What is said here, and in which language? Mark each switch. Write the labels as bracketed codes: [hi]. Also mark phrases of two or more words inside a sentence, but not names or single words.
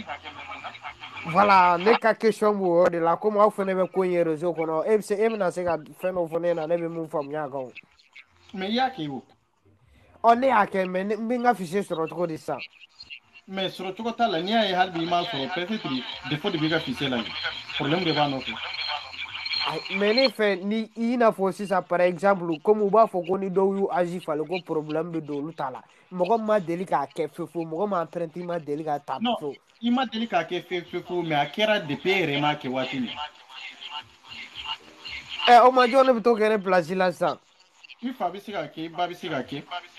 [bm] Voilà ne ka question b'o yɔrɔ de la komi aw fana bɛ ko in ye réseau kɔnɔ e bɛna se ka fɛn dɔ fɔ ne ɲɛna ne bɛ mun faamuya a kan o. mais i y'a kɛ o. Ne y'a kɛ mais n bɛ n ka fichier sɔrɔ cogo di sisan. mais sɔrɔ cogo t'a la n'i y'a ye hali bi i m'a sɔrɔ [fr] peut-être défaut de [bm] b'i ka fichier la [fr] problème de [bm] b'a nɔfɛ. Mais ne fɛ ni i n'a fɔ sisan [fr] par exemple comme [bm] u b'a fɔ ko ni dɔw y'u âge falen ko problème bɛ don olu ta la mɔgɔ min ma deli k'a kɛ fewu mɔgɔ min empreinte ma deli ka ta non fewu. i ma deli k'a kɛ fewu mais a kɛra depuis e yɛrɛ m'a kɛ waati min. O ma jɔn ne bɛ to kɛ ne place la sisan. i fa bɛ se k'a kɛ i ba bɛ se k'a kɛ.